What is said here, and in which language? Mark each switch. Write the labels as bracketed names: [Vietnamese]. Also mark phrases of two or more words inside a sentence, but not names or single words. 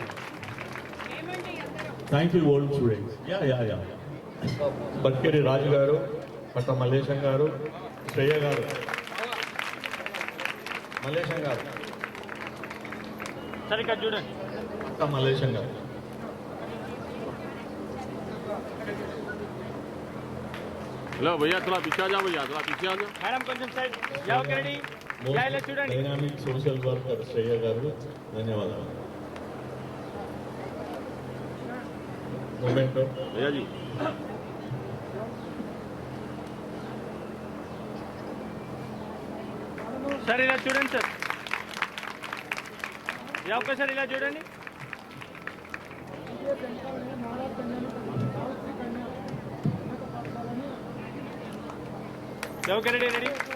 [English] Thank you old students. [Telugu] యా బట్కేరి రాజు గారు, పట్ట మల్లేశం గారు, శ్రేయ గారు, మల్లేశం గారు, సరిగ్గా చూడండి. పట్ట మల్లేశం గారు. [Hindi] हेलो भैया थोड़ा पीछे आ जाओ, भैया थोड़ा पीछे आ जाओ. [Telugu] మేడం కొంచెం సైడ్ జావ్ రెడీ ఇలా చూడండి. [English] dynamic social worker [Telugu] శ్రేయ గారు, ధన్యవాదాలు. [Hindi] मोमेंटो भैया जी [Telugu] సార్ ఇలా చూడండి సార్. ఈ ఒక్కసారి ఇలా చూడండి. [English] okay ready ready.